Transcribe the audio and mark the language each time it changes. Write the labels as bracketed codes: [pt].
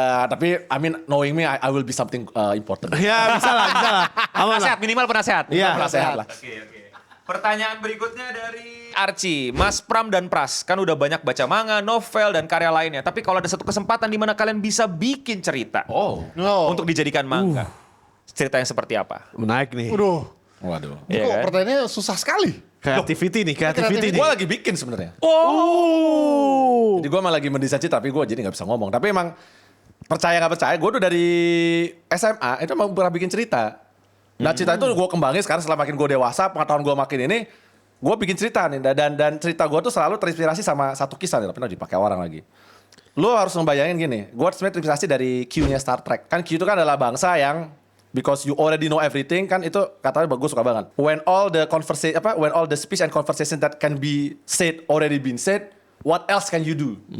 [id] Tapi [en] I mean knowing me I will be something important. [id] Ya bisa lah. Aman lah. Penasehat, minimal penasehat. Iya. Penasehat lah. Oke. Pertanyaan berikutnya dari Archie, Mas Pram dan Pras kan udah banyak baca manga, novel dan karya lainnya. Tapi kalau ada satu kesempatan di mana kalian bisa bikin cerita untuk dijadikan manga, cerita yang seperti apa? Menaik nih. Waduh. Ini kok pertanyaannya susah sekali. Creativity nih. Gue lagi bikin sebenarnya. Jadi gue malah lagi mendesain cerita, tapi gue jadi nggak bisa ngomong. Tapi emang percaya nggak percaya, gue tuh dari SMA itu emang pernah bikin cerita. Nah cerita itu gue kembangin sekarang setelah makin gue dewasa, pengetahuan gue makin ini, gue bikin cerita nih. Dan cerita gue tuh selalu terinspirasi sama satu kisah nih, tapi nanti dipakai orang lagi. Lo harus ngebayangin gini, gue sebenarnya terinspirasi dari Q-nya Star Trek. Kan Q itu kan adalah bangsa yang [en] because you already know everything, [id] kan itu katanya bagus, suka banget. [en] When all the speech and conversation that can be said already been said, what else can you do?